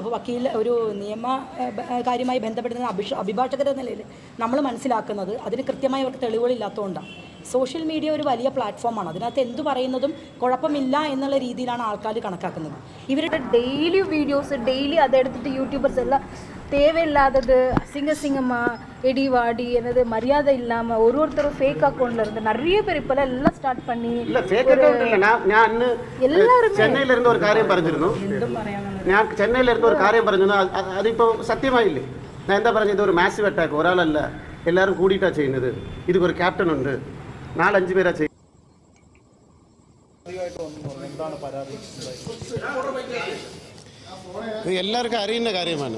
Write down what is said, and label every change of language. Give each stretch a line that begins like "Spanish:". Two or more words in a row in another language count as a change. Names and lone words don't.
Malayalam: ഇപ്പോൾ വക്കീൽ ഒരു നിയമ കാര്യമായി ബന്ധപ്പെടുന്ന അഭിഭാഷകരുടെ നിലയിൽ നമ്മൾ മനസ്സിലാക്കുന്നത് അതിന് കൃത്യമായി അവർക്ക് തെളിവുകളില്ലാത്തതുകൊണ്ടാണ്.
English: social media
Malayalam: ഒരു വലിയ പ്ലാറ്റ്ഫോമാണ്. അതിനകത്ത് എന്തു പറയുന്നതും കുഴപ്പമില്ല എന്നുള്ള രീതിയിലാണ് ആൾക്കാർ കണക്കാക്കുന്നത്. ഇവരുടെ ഡെയിലി വീഡിയോസ് അതെടുത്തിട്ട് യൂട്യൂബേഴ്സ് എല്ലാം
Tamil: தேவையில்லாதது அசிங்கமாக எடி வாடி என்னது மரியாதை இல்லாமல் ஒருத்தரும் ஃபேக் அக்கௌண்ட்டில் இருந்து நிறைய பேர் இப்போல்லாம் எல்லாம் ஸ்டார்ட் பண்ணி
Malayalam: എല്ലാവരും ചെന്നൈയിലിരുന്ന് ഒരു കാര്യം പറഞ്ഞിരുന്നു. ഞാൻ ചെന്നൈയിലിരുന്ന് ഒരു കാര്യം പറഞ്ഞിരുന്നു. അതിപ്പോൾ സത്യമായില്ലേ? ഞാൻ എന്താ പറഞ്ഞത്? ഇതൊരു
English: massive attack,
Malayalam: ഒരാളല്ല, എല്ലാവരും കൂടിയിട്ടാണ് ചെയ്യുന്നത്. ഇതൊരു ക്യാപ്റ്റൻ ഉണ്ട്, 4-5 പേരാ ചെയ്യുന്നത്. എല്ലാവർക്കും അറിയുന്ന കാര്യമാണ്.